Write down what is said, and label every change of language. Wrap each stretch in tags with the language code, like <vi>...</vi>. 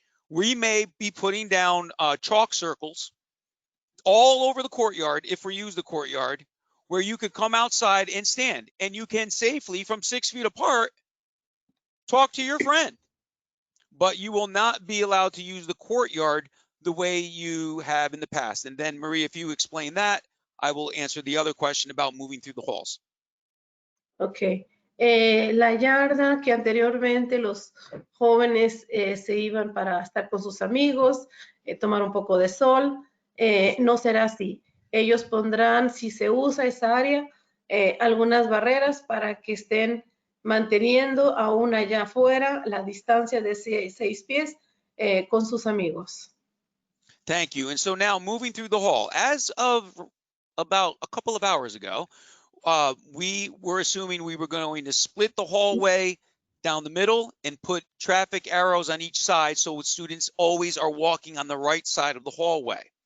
<en>We may be putting down chalk circles all over the courtyard, if we use the courtyard, where you could come outside and stand, and you can safely, from 6 feet apart, talk to your friend. But you will not be allowed to use the courtyard the way you have in the past. And then, Maria, if you explain that, I will answer the other question about moving through the halls. Ok.</en> <es>La yarda que anteriormente los jóvenes se iban para estar con sus amigos, tomar un poco de sol, no será así. Ellos pondrán, si se usa esa área, algunas barreras para que estén manteniendo aún allá afuera la distancia de 6 pies con sus amigos.</es> <en>Thank you. And so now moving through the hall, as of about a couple of hours ago, we were assuming we were going to split the hallway down the middle and put traffic arrows on each side so students always are walking on the right side of the hallway.</en>